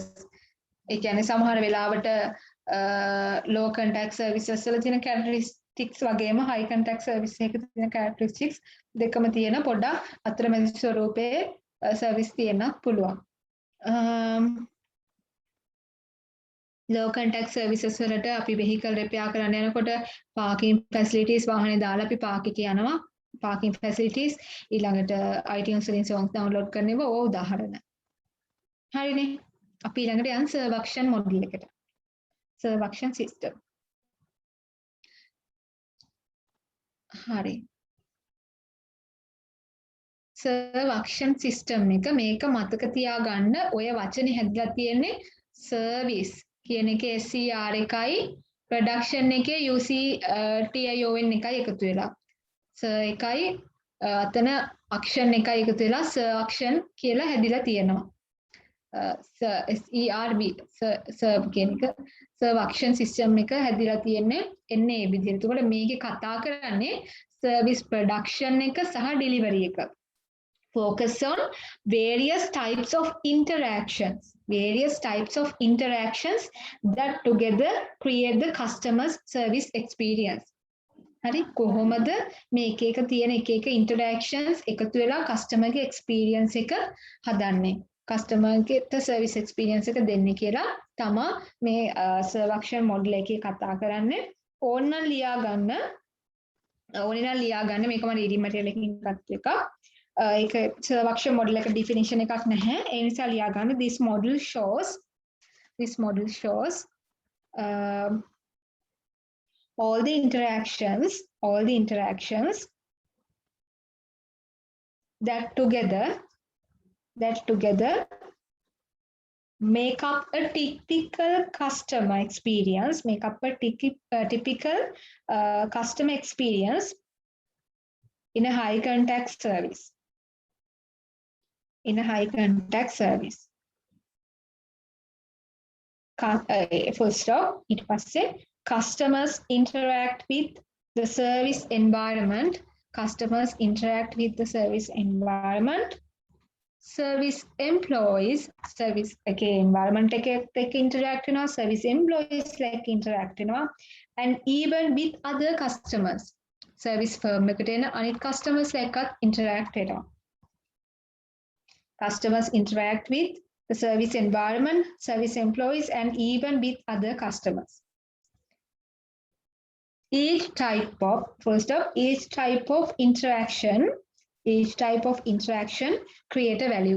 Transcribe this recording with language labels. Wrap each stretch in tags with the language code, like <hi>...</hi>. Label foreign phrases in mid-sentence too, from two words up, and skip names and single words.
<si>ඒ කියන්නේ සමහර වෙලාවට</si> <en>low contact services</en> <si>වල තියෙන characteristics වගේම</si> <en>high contact service</en> <si>එකක තියෙන characteristics දෙකම තියෙන පොඩ්ඩක් අතරමැදි ස්වරූපයේ service තියෙන්න පුළුවන්.</si> <en>low contact services</en> <si>වලට අපි</si> <en>vehicle repair</en> <si>කරන්න යනකොට</si> <en>parking facilities</en> <si>වාහනේ දාලා අපි park එකේ යනවා.</si> <en>parking facilities</en> <si>ඊළඟට iTunes වලින්</si> <en>songs download</en> <si>කරනවා ඕ උදාහරණ. හරිනේ. අපි ඊළඟට යන්</si> <en>serve action model</en> <si>එකට.</si> <en>serve action system. හරි. serve action system</en> <si>එක මේක මතක තියාගන්න ඔය වචනේ හැදලා තියෙන්නේ service කියන එකේ SCR එකයි production එකේ UCTION එකයි එකතු වෙලා. එකයි අතන action එකයි එකතු වෙලා action කියලා හැදිලා තියෙනවා.</si> <en>SERV serve</en> <si>කියන එක</si> <en>serve action system</en> <si>එක හැදිලා තියෙන්නේ එන්නේ මේ විදිහට. ඒකට මේකේ කතා කරන්නේ</si> <en>service production</en> <si>එක සහ delivery එක.</si> <en>Focus on various types of interactions that together create the customer's service experience.</en> <si>හරි කොහොමද මේ එක තියෙන එක interactions එකතු වෙලා customer ගේ experience එක හදන්නේ customer ගේ</si> <en>service experience</en> <si>එක දෙන්නේ කියලා තමයි මේ</si> <en>serve action model</en> <si>එකේ කතා කරන්නේ. ඕනනම් ලියා ගන්න මේක මම</si> <en>reading material</en> <si>එකකින් ගත්ත එකක්. ඒක</si> <en>serve action model</en> <si>එක definition එකක් නැහැ. ඒ නිසා ලියා ගන්න</si> <en>this model shows all the interactions that together make up a typical customer experience in a high contact service. Full stop.</en> <si>ඊට පස්සේ</si> <en>customers interact with the service environment. Service employees, service environment interact service employees interact and even with other customers. Service firm</en> <si>එකට එන අනිත් customers එකත් interact වෙනවා.</si> <en>Customers interact with the service environment, service employees, and even with other customers. Each type of interaction create a value.</en>